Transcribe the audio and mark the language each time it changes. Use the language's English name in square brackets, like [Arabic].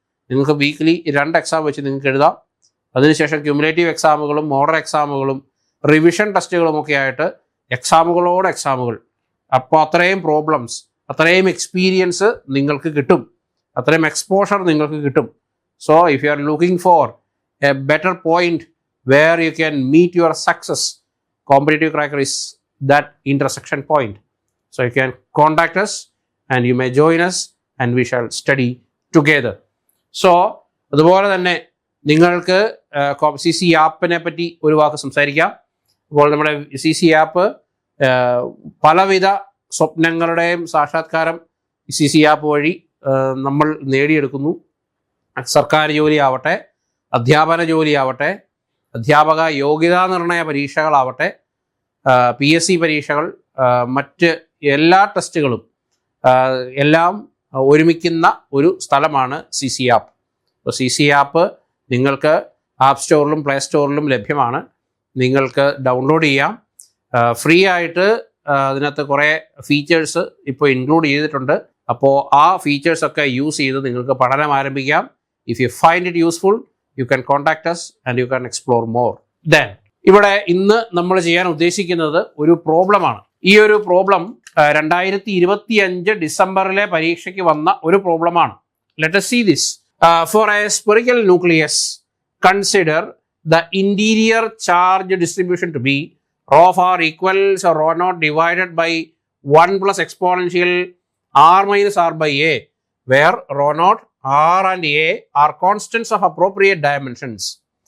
[Malayalam] നിങ്ങൾക്ക് weekly 2 exam വെച്ച് നിങ്ങൾക്ക് എഴുതാം. അതിനുശേഷം ക്യുമുലേറ്റീവ് എക്സാമുകളും മോഡൽ എക്സാമുകളും റിവിഷൻ ടെസ്റ്റുകളുമൊക്കെ ആയിട്ട് എക്സാമുകളോട് എക്സാമുകൾ. അപ്പോൾ അത്രയും പ്രോബ്ലംസ്, അത്രയും എക്സ്പീരിയൻസ് നിങ്ങൾക്ക് കിട്ടും, അത്രയും എക്സ്പോഷർ നിങ്ങൾക്ക് കിട്ടും. [English] So if you are looking for a better point where you can meet your success, competitive cracker is that intersection point. So you can contact us and you may join us and we shall study together. [Malayalam] So അതുപോലെ തന്നെ നിങ്ങൾക്ക് C C ആപ്പിനെ പറ്റി ഒരു വാക്ക് സംസാരിക്കാം. അപ്പോൾ നമ്മുടെ C C app പലവിധ സ്വപ്നങ്ങളുടെയും സാക്ഷാത്കാരം സി സി ആപ്പ് വഴി നമ്മൾ നേടിയെടുക്കുന്നു. സർക്കാർ ജോലിയാവട്ടെ, അധ്യാപന ജോലിയാവട്ടെ, അധ്യാപക യോഗ്യതാ നിർണയ പരീക്ഷകളാവട്ടെ, PSC പരീക്ഷകൾ, മറ്റ് എല്ലാ ടെസ്റ്റുകളും എല്ലാം ഒരുമിക്കുന്ന ഒരു സ്ഥലമാണ് സി സി ആപ്പ്. അപ്പോൾ സി സി ആപ്പ് നിങ്ങൾക്ക് ആപ്പ് സ്റ്റോറിലും പ്ലേ സ്റ്റോറിലും ലഭ്യമാണ്. നിങ്ങൾക്ക് ഡൗൺലോഡ് ചെയ്യാം. ഫ്രീ ആയിട്ട് അതിനകത്ത് കുറേ ഫീച്ചേഴ്സ് ഇപ്പോൾ ഇൻക്ലൂഡ് ചെയ്തിട്ടുണ്ട്. അപ്പോൾ ആ ഫീച്ചേഴ്സൊക്കെ യൂസ് ചെയ്ത് നിങ്ങൾക്ക് പഠനം ആരംഭിക്കാം. [English] If you find it useful you can contact us and you can explore more. [Malayalam] Then ഇവിടെ ഇന്ന് നമ്മൾ ചെയ്യാൻ ഉദ്ദേശിക്കുന്നത് ഒരു പ്രോബ്ലമാണ്. ഈ ഒരു പ്രോബ്ലം 2025 ഡിസംബറിലെ പരീക്ഷയ്ക്ക് വന്ന ഒരു പ്രോബ്ലമാണ്. [English] Let us see this. For a spherical nucleus, consider the interior charge distribution to be rho of r equals rho naught divided by 1 plus exponential r minus r by a, where rho naught, r and a are constants of appropriate dimensions.